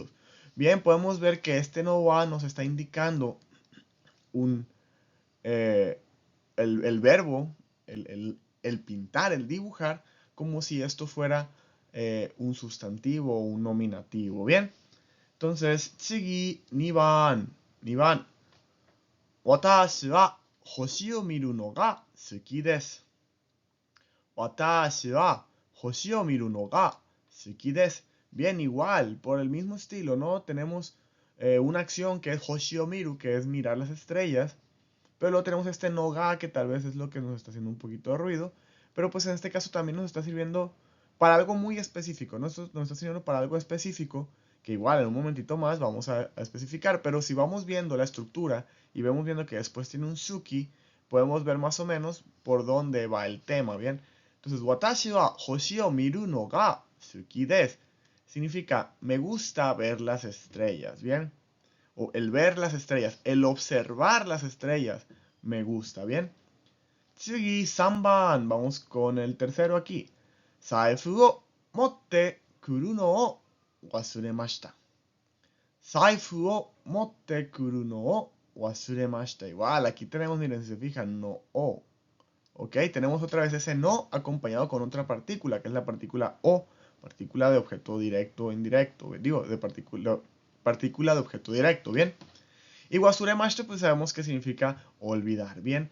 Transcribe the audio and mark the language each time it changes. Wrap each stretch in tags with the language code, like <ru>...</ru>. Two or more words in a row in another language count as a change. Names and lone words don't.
<es>Bien, podemos ver que este</es> <ja>のは</ja> <es>nos está indicando un, eh, el verbo, el pintar, el dibujar, como si esto fuera un sustantivo o un nominativo. Bien, entonces,</es> <ja>次、二番、二番. 私は星を見るのが好きです. 私は星を見るのが好きです.</ja> <es>Bien, igual, por el mismo estilo, ¿no? Tenemos una acción que es</es> <ja>星を見る,</ja> <es>que es mirar las estrellas. Pero luego tenemos este</es> <ja>のが,</ja> <es>que tal vez es lo que nos está haciendo un poquito de ruido. Pero pues en este caso también nos está sirviendo para algo muy específico, ¿no? Esto nos está sirviendo para algo específico, que igual en un momentito más vamos a especificar. Pero si vamos viendo la estructura y vemos viendo que después tiene un suki, podemos ver más o menos por dónde va el tema, ¿bien? Entonces,</es> <ja>私は星を見るのが好きです.</ja> <es>Significa, me gusta ver las estrellas, ¿bien? O el ver las estrellas, el observar las estrellas, me gusta, ¿bien?</es> <ja>次、三番,</ja> <es>vamos con el tercero aquí.</es> <ja>財布を持って来るのを忘れました. 財布を持って来るのを忘れました.</ja> <es>Igual, aquí tenemos, miren, si se fijan,</es> <ja>のを.</ja> <es>¿Ok? Tenemos otra vez ese no acompañado con otra partícula, que es la partícula o, partícula de objeto directo o indirecto, digo, de partícula de objeto directo, ¿bien? Y wasuremashita, pues sabemos que significa olvidar, ¿bien?</es>